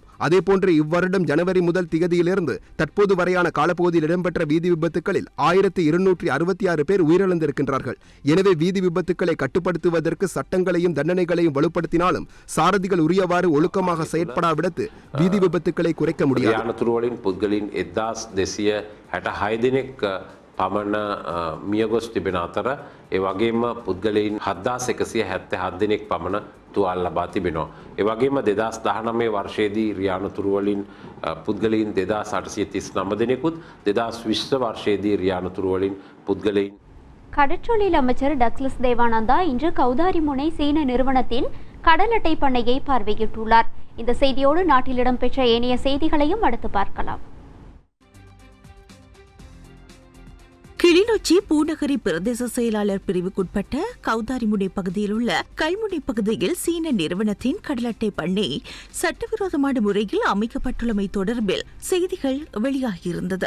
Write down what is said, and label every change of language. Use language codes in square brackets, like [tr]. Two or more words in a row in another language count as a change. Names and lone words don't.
[ta] அதேபோன்று இவ்வருடம் ஜனவரி முதல் திகதியிலிருந்து தற்போது வரையான காலப்பகுதியில் இடம்பெற்ற வீதி விபத்துக்களில் 1266 பேர் உயிரிழந்திருக்கின்றார்கள். எனவே வீதி விபத்துக்களை கட்டுப்படுத்துவதற்கு சட்டங்களையும் தண்டனைகளையும் வலுப்படுத்தினாலும் சாரதிகள் உரியவாறு ஒழுக்கமாக செயற்படாவிடத்து வீதி விபத்துக்களை குறைக்க முடியாது. [si] පමණ මියගොස් තිබෙන අතර ඒ වගේම පුද්ගලයන් 7177 දෙනෙක් පමණ තුවාල ලබා තිබෙනවා. ඒ වගේම 2019 වර්ෂයේදී රියානතුරු වලින් පුද්ගලයන් 2839 දෙනෙකුත් 2020 වර්ෂයේදී රියානතුරු වලින් පුද්ගලයන් [ta] கடற்றொழில் அமைச்சர் டக்ளஸ் தேவானந்தா இன்று கௌதாரிமுனை சீன நிறுவனத்தின் கடல் அட்டை பண்ணையை பார்வையிட்டுள்ளார். இந்த செய்தியோடு நாட்டில் இடம்பெற்ற ஏனைய செய்திகளையும் அடுத்து பார்க்கலாம். கிளிநொச்சி பூநகரி பிரதேச செயலாளர் பிரிவுக்குட்பட்ட கௌதாரிமுனை பகுதியில் உள்ள கல்முனை பகுதியில் சீன நிறுவனத்தின் கடல் அட்டை பண்ணை சட்டவிரோதமான முறையில் அமைக்கப்பட்டுள்ளமை தொடர்பில் செய்திகள் வெளியாகியிருந்தது.